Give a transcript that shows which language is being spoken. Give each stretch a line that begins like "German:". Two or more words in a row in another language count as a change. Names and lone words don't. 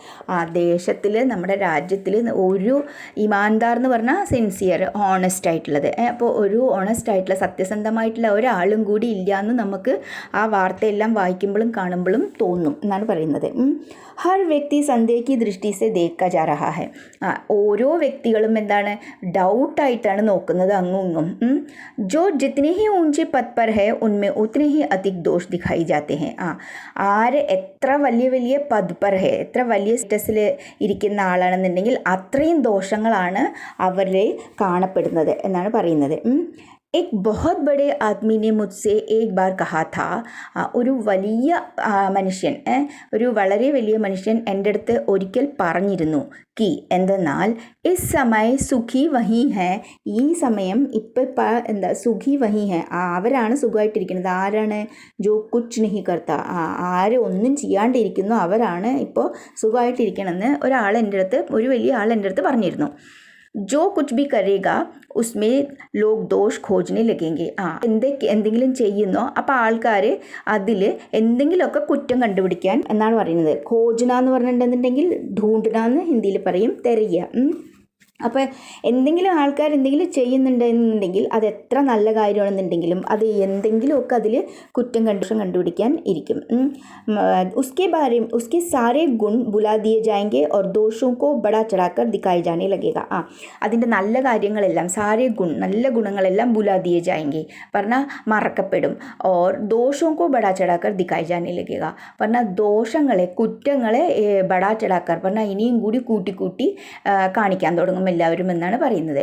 Malayalam: ദേശത്തിൽ, നമ്മുടെ രാജ്യത്തിൽ ഒരു ഇമാൻദാർ എന്ന് പറഞ്ഞാൽ
English: sincere, honest
Malayalam: ആയിട്ടുള്ളത്. അപ്പോൾ ഒരു ഓണസ്റ്റ് ആയിട്ടുള്ള, സത്യസന്ധമായിട്ടുള്ള ഒരാളും കൂടി ഇല്ല എന്ന് നമുക്ക് ആ വാർത്തയെല്ലാം വായിക്കുമ്പോഴും കാണുമ്പോഴും തോന്നും എന്നാണ് പറയുന്നത്.
Hindi: हर व्यक्ति संदेह की दृष्टि से देखा जा रहा है.
Malayalam: ഓരോ വ്യക്തികളും എന്താണ്, ഡൗട്ടായിട്ടാണ് നോക്കുന്നത് അങ്ങും ഇങ്ങും.
Hindi: जो जितने ही ऊंचे पद पर है उनमें उतने ही अधिक दोष दिखाई जाते हैं.
Malayalam: ആര് എത്ര വലിയ
Hindi: पद पर है,
Malayalam: എത്ര വലിയ സ്റ്റേറ്റസിൽ ഇരിക്കുന്ന ആളാണെന്നുണ്ടെങ്കിൽ അത്രയും ദോഷങ്ങളാണ് അവരിൽ കാണപ്പെടുന്നത് എന്നാണ് പറയുന്നത്.
Hindi: एक बहुत बड़े आदमी ने मुझसे एक बार कहा था.
Malayalam: ഒരു വലിയ മനുഷ്യൻ, ഒരു വളരെ വലിയ മനുഷ്യൻ എൻ്റെ അടുത്ത് ഒരിക്കൽ പറഞ്ഞിരുന്നു.
Hindi: കി എന്തെന്നാൽ, इस समय सुखी वही है,
Malayalam: ഈ സമയം ഇപ്പം എന്താ,
Hindi: सुखी वही है,
Malayalam: അവരാണ് സുഖമായിട്ടിരിക്കുന്നത്. ആരാണ്?
Hindi: जो कुछ नहीं करता,
Malayalam: ആര് ഒന്നും ചെയ്യാണ്ടിരിക്കുന്നു അവരാണ് ഇപ്പോൾ സുഖമായിട്ടിരിക്കണമെന്ന് ഒരു വലിയ ആൾ എൻ്റെ അടുത്ത് പറഞ്ഞിരുന്നു.
Hindi: जो कुछ भी करेगा उसमें लोग दोष खोजने लगेंगे.
Malayalam: എന്തെങ്കിലും ചെയ്യുന്നോ അപ്പോൾ ആൾക്കാർ അതിൽ എന്തെങ്കിലുമൊക്കെ കുറ്റം കണ്ടുപിടിക്കാൻ എന്നാണ് പറയുന്നത്. ഖോജന എന്ന് പറഞ്ഞിട്ടുണ്ടെന്നുണ്ടെങ്കിൽ ഢൂണ്ടന എന്ന് ഹിന്ദിയിൽ പറയും, തിരയുക. അപ്പോൾ എന്തെങ്കിലും ആൾക്കാർ എന്തെങ്കിലും ചെയ്യുന്നുണ്ടെന്നുണ്ടെങ്കിൽ അത് എത്ര നല്ല കാര്യമാണെന്നുണ്ടെങ്കിലും അത് എന്തെങ്കിലുമൊക്കെ അതിൽ കുറ്റം കണ്ടുപിടിക്കാൻ ഇരിക്കും.
Hindi: उसके सारे गुण बुला दिए जाएंगे और दोषों को बड़ा चढ़ाकर दिखाए जाने लगेगा.
Malayalam: അതിൻ്റെ നല്ല കാര്യങ്ങളെല്ലാം സാരേ നല്ല ഗുണങ്ങളെല്ലാം
Hindi: भुला दिए जाएंगे
Malayalam: പറഞ്ഞാൽ മറക്കപ്പെടും.
Hindi: और दोषों को बढ़ा चढ़ाकर दिखाई जाने लगेगा
Malayalam: പറഞ്ഞാൽ ദോഷങ്ങളെ കുറ്റങ്ങളെ
Hindi: बढ़ा चढ़ाकर
Malayalam: പറഞ്ഞാൽ ഇനിയും കൂടി കൂട്ടി കാണിക്കാൻ തുടങ്ങും എല്ലാവരും എന്നാണ് പറയുന്നത്.